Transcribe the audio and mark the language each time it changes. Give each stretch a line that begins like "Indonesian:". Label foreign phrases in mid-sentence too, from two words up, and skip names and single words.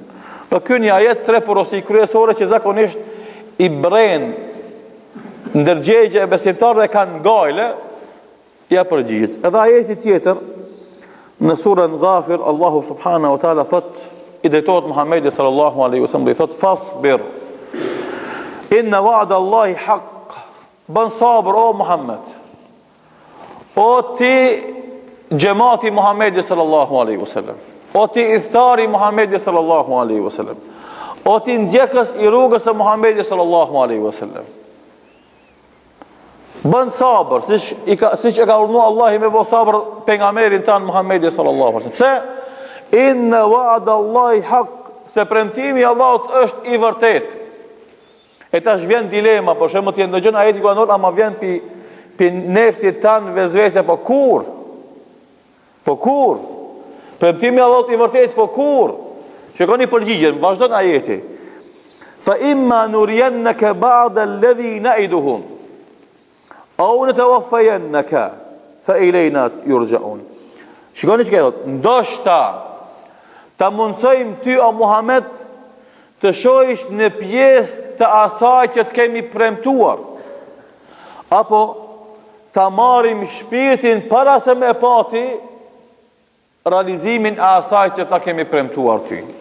Albanian: Për ky një ajet tre porosi kryesore që zakonisht i bren ndërgjegje e besimtarëve kanë gajle, ja përgjigjet. Edhe ajeti tjetër në surën Ghafir, Allahu
Arabic: سبحانه وتعالى
Albanian: thot, i drejtohet Muhamedit
Arabic: صلى الله عليه وسلم,
Albanian: i thot
Arabic: فاصبر إن وعد الله حق.
Albanian: Bën sabër o Muhammed, o ti xhamati Muhamedit
Arabic: صلى الله عليه وسلم,
Albanian: o ti ithtari Muhamedit
Arabic: صلى الله عليه وسلم,
Albanian: o ti ndjekës i rrugës së Muhamedit
Arabic: صلى الله عليه وسلم.
Albanian: Bën sabër, siç e ka urdhëruar Allahu me bë sabër pejgamberin tan Muhamedit
Arabic: صلى الله عليه وسلم.
Albanian: Pse?
Arabic: إن وعد الله حق,
Albanian: se premtimi i Allahut është i vërtetë. E tash vjen dilema, për shembull ti ndëgjon ajeti kuranor, ama vjen pi nefsit tan vezvese, po kur? Po kur? Premtimi i Allahut i vërtetë, po kur? Shikoni përgjigjen, vazhdon ajeti.
Arabic: فإما نرينك بعض الذي نعدهم أو نتوفينك فإلينا يرجعون.
Albanian: Shikoni çka thot, ndoshta ta mundsojmë ty o Muhammed të shohish në pjesë të asaj që të kemi premtuar, apo ta marrim shpirtin para se me pati realizimin e asaj që ta kemi premtuar ty.